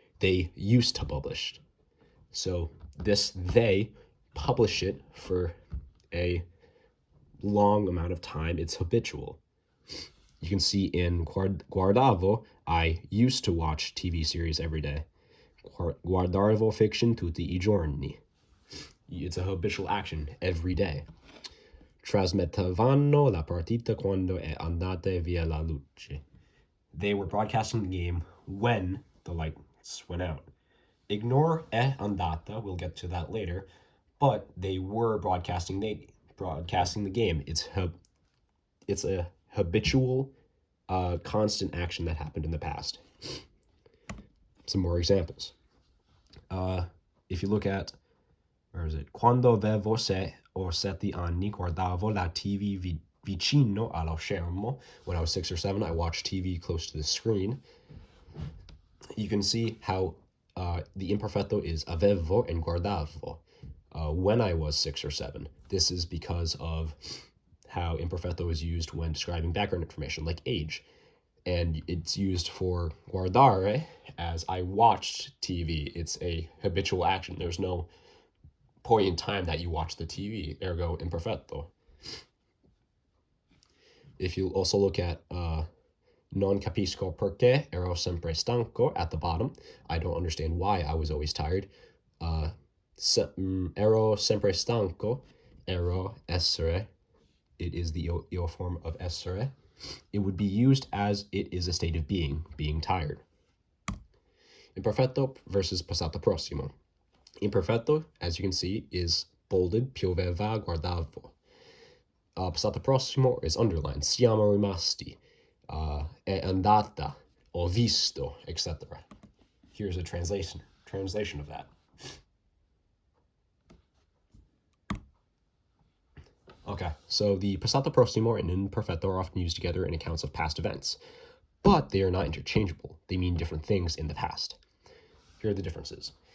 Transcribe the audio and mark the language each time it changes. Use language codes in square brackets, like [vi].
[en] They used to publish. So they publish it for a long amount of time. It's habitual. You can see in guardavo, I used to watch TV series every day. [it] Guardavo fiction tutti I giorni. [en] It's a habitual action every day. [it] Trasmettevano la partita quando è andata via la luce. [en] They were broadcasting the game when the lights went out. Ignore è andata, we'll get to that later, but they were broadcasting the game. It's a habitual, constant action that happened in the past. Some more examples. If you look at, where is it? [it] Quando avevo 6 or 7 anni guardavo la TV vicino allo schermo. [en] When I was 6 or 7, I watched TV close to the screen. You can see how the imperfetto is avevo and guardavo. When I was 6 or 7. This is because of how imperfetto is used when describing background information, like age. And it's used for guardare as I watched TV. It's a habitual action. There's no point in time that you watch the TV, ergo imperfetto. If you also look at [it] non capisco perché ero sempre stanco [en] at the bottom, I don't understand why I was always tired. [it] Ero sempre stanco, ero essere. [en] It is the io form of essere. It would be used as it is a state of being tired. Imperfetto versus passato prossimo. Imperfetto, as you can see, is bolded, pioveva, guardavo. Passato prossimo is underlined, siamo rimasti, è andata, ho visto, etc. Here's a translation of that. Okay, so the passato prossimo and imperfetto are often used together in accounts of past events, but they are not interchangeable. They mean different things in the past. Here are the differences.